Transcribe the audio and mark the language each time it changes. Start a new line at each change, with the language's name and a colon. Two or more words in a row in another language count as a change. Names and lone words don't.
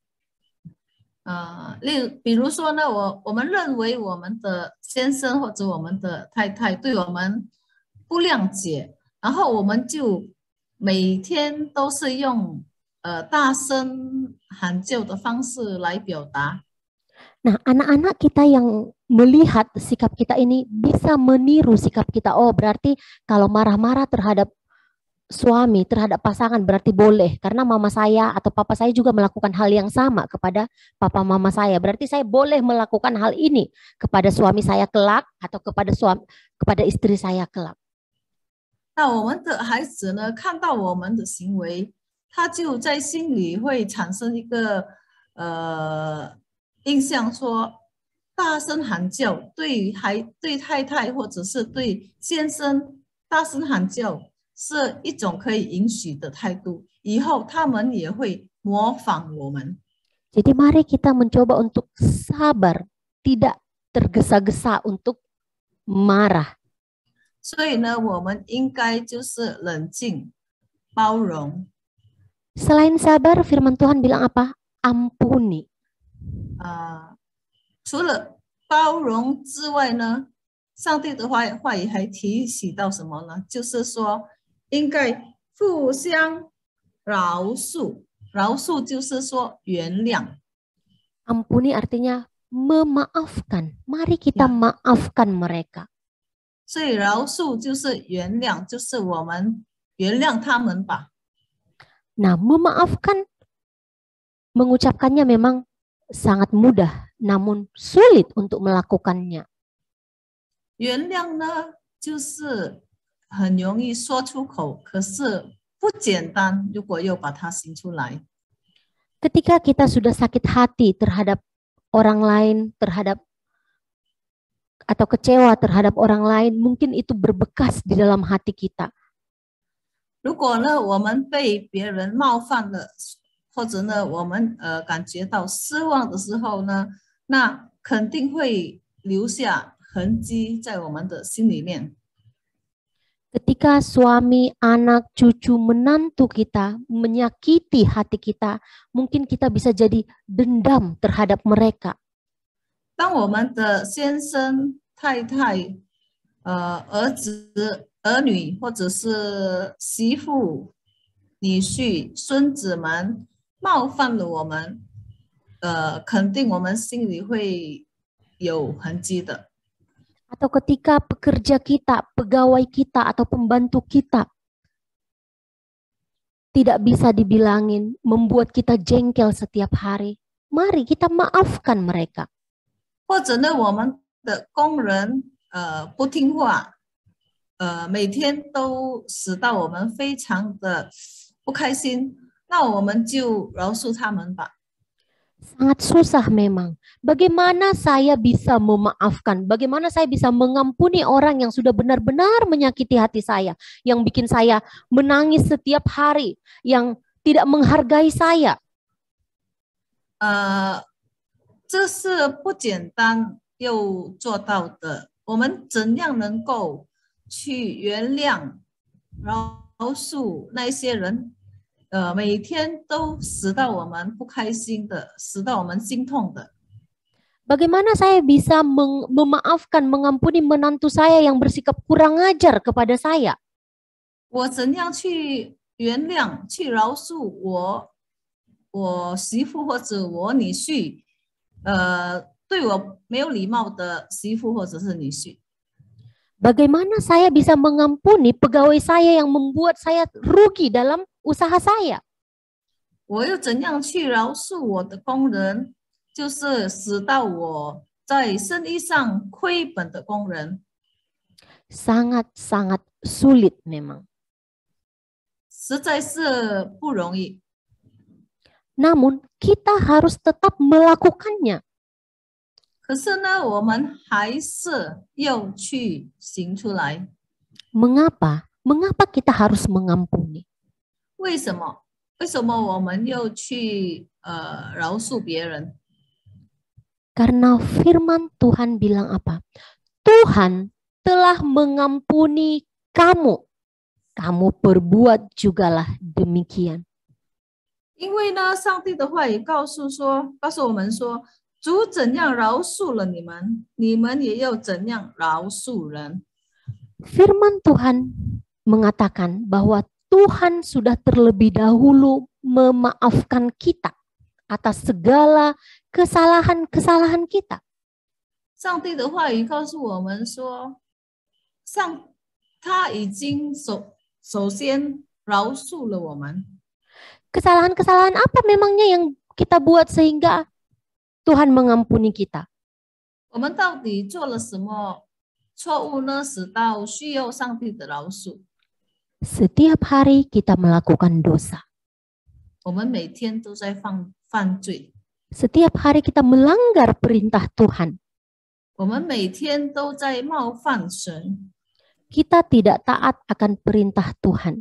Chinese: 比如说呢，我们认为我们的先生或者我们的太太对我们不谅解，然后我们就每天都是用大声喊叫的方式来表达。
Indonesian: Nah, anak-anak kita yang melihat sikap kita ini bisa meniru sikap kita. Oh, berarti kalau marah-marah terhadap suami, terhadap pasangan berarti boleh. Karena mama saya atau papa saya juga melakukan hal yang sama kepada papa mama saya. Berarti saya boleh melakukan hal ini kepada suami saya kelak atau kepada istri saya kelak.
Chinese: 那我们的孩子呢，看到我们的行为，他就在心里会产生一个印象说，大声喊叫对太太或者是对先生大声喊叫是一种可以允许的态度，以后他们也会模仿我们。
Indonesian: Jadi mari kita mencoba untuk sabar, tidak tergesa-gesa untuk marah.
Chinese: 所以呢，我们应该就是冷静、包容。
Indonesian: Selain sabar, firman Tuhan bilang apa? Ampuni.
Chinese: 除了包容之外呢，上帝的话语还提醒到什么呢？就是说，应该互相饶恕。饶恕就是说原谅。
Indonesian: Ampuni artinya memaafkan. Mari kita maafkan mereka.
Chinese: 所以饶恕就是原谅，就是我们原谅他们吧。
Indonesian: Nah, memaafkan mengucapkannya memang sangat mudah, namun sulit untuk melakukannya.
Chinese: 原谅呢，就是很容易说出口，可是不简单。如果又把它行出来，
Indonesian: Ketika kita sudah sakit hati terhadap orang lain, atau kecewa terhadap orang lain, mungkin itu berbekas di dalam hati kita.
Chinese: 如果呢，我们被别人冒犯了，或者呢，我们感觉到失望的时候呢，那肯定会留下痕迹在我们的心里面。
Indonesian: Ketika suami, anak, cucu, menantu kita menyakiti hati kita, mungkin kita bisa jadi dendam terhadap mereka.
Chinese: 当我们的先生、太太、儿子、儿女，或者是媳妇、女婿、孙子们冒犯了我们，肯定我们心里会有痕迹的。
Indonesian: Atau ketika pekerja kita, pegawai kita, atau pembantu kita tidak bisa dibilangin, membuat kita jengkel setiap hari. Mari kita maafkan mereka.
Chinese: 或者呢，我们的工人不听话，每天都使到我们非常的不开心，那我们就饶恕他们吧。
Indonesian: Sangat susah memang. Bagaimana saya bisa memaafkan? Bagaimana saya bisa mengampuni orang yang sudah benar-benar menyakiti hati saya, yang bikin saya menangis setiap hari, yang tidak menghargai saya?
Chinese: 这是不简单又做到的。我们怎样能够去原谅、饶恕那些人？每天都使到我们不开心的，使到我们心痛的。
Indonesian: Bagaimana saya bisa memaafkan, mengampuni menantu saya yang bersikap kurang ajar kepada saya?
Chinese: 我怎样去原谅、去饶恕我媳妇或者我女婿，对我没有礼貌的媳妇或者是女婿？
Indonesian: Bagaimana saya bisa mengampuni pegawai saya yang membuat saya rugi dalam usaha saya?
Chinese: 我又怎样去饶恕我的工人，就是使到我在生意上亏本的工人？
Indonesian: Sangat-sangat sulit memang.
Chinese: 实在是不容易。
Indonesian: Namun kita harus tetap melakukannya.
Chinese: 可是呢，我们还是要去行出来。
Indonesian: Mengapa? Mengapa kita harus mengampuni?
Chinese: 为什么？为什么我们要去饶恕别人？
Indonesian: Karena firman Tuhan bilang apa? Tuhan telah mengampuni kamu. Kamu perbuat jugalah demikian.
Chinese: 因为呢，上帝的话也告诉我们说，主怎样饶恕了你们，你们也要怎样饶恕人。
Indonesian: Firman Tuhan mengatakan bahwa Tuhan sudah terlebih dahulu memaafkan kita atas segala kesalahan-kesalahan kita.
Chinese: 上帝的话语告诉我们说，他已经首先饶恕了我们。
Indonesian: Kesalahan-kesalahan apa memangnya yang kita buat sehingga Tuhan mengampuni kita?
Chinese: 我们到底做了什么错误呢？使到需要上帝的饶恕？
Indonesian: Setiap hari kita melakukan dosa.
Chinese: 我们每天都在犯罪，
Indonesian: Setiap hari kita melanggar perintah Tuhan.
Chinese: 我们每天都在冒犯神，
Indonesian: Kita tidak taat akan perintah Tuhan.